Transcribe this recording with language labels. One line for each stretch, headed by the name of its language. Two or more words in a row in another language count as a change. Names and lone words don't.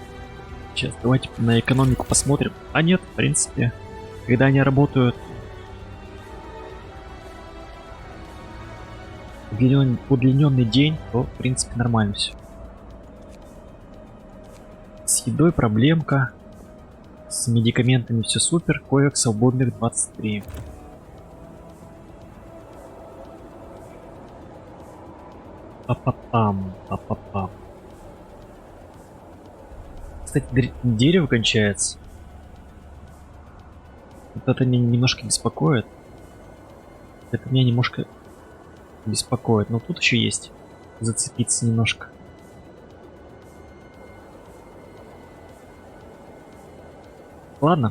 Russian: Сейчас давайте на экономику посмотрим. А нет, в принципе, когда они работают удлиненный день, то в принципе нормально все. С едой проблемка. С медикаментами все супер. Коек свободных 23. Па-па-пам, па-па-пам. Кстати, дерево кончается. Вот это меня немножко беспокоит. Это меня немножко беспокоит. Но тут еще есть. Зацепиться немножко. Ладно.